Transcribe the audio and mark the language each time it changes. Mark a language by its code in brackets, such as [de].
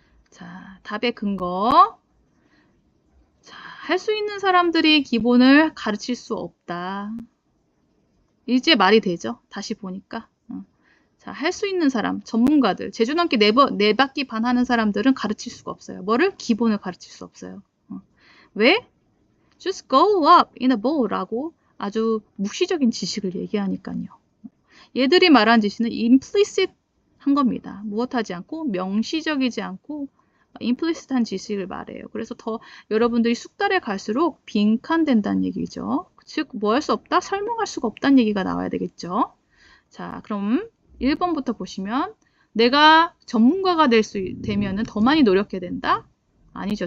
[ko] 자, 답의 근거. 자, 할 수 있는 사람들이 기본을 가르칠 수 없다. 이제 말이 되죠? 다시 보니까. 자, 할 수 있는 사람, 전문가들, 제주 넘기 4바퀴 반 하는 사람들은 가르칠 수가 없어요. 뭐를? 기본을 가르칠 수 없어요. 왜? [en] Just go up in a bowl [ko] 라고 아주 묵시적인 지식을 얘기하니까요. 얘들이 말한 지식은 implicit 한 겁니다. 무엇하지 않고 명시적이지 않고 implicit한 지식을 말해요. 그래서 더 여러분들이 숙달해 갈수록 빈칸된다는 얘기죠. 즉, 뭐 할 수 없다? 설명할 수가 없다는 얘기가 나와야 되겠죠. 자, 그럼 1번부터 보시면 내가 전문가가 되면은 더 많이 노력해야 된다. 아니죠.